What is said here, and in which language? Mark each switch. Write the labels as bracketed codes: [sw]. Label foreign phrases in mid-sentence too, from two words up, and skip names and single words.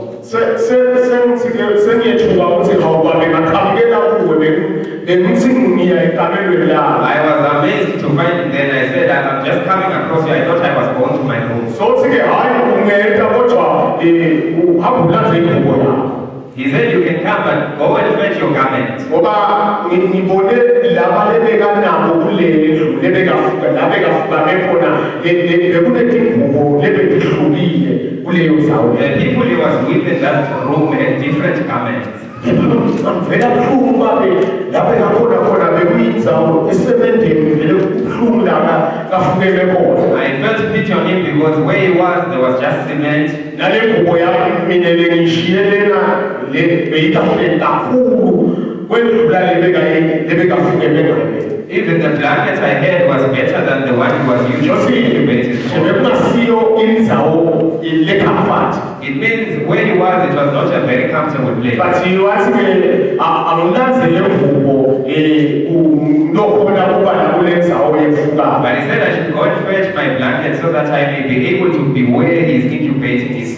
[en] I was amazed to find him then. I said, I'm just coming across you. I thought I was going to my room. He said, you can come, but go and fetch your garment. [ss] Ngoba ngibone laba lebeka nabo kulelo lebeka labeka bekhona bekunetingubo lebetihlukile kuleyo ndawo. [en] The people he was with in that room had different garments. [ss] Vela buhlungu babe labeka khona bekuyindzawo esemendeni vele kubuhlungu laba kafukele khona. [en] I felt pity on him because where he was, there was just cement. [ss] Nale ngubo yami mina lengishiyelena le beyitafule kakhulu kwendlula lebeka fukele ngayo. [en] Even the blanket I had was better than the one he was usually incubated for. It means where he was, it was not a very comfortable place. But he was But he said I should go and fetch my blanket so that I may be able to be where he is incubating his.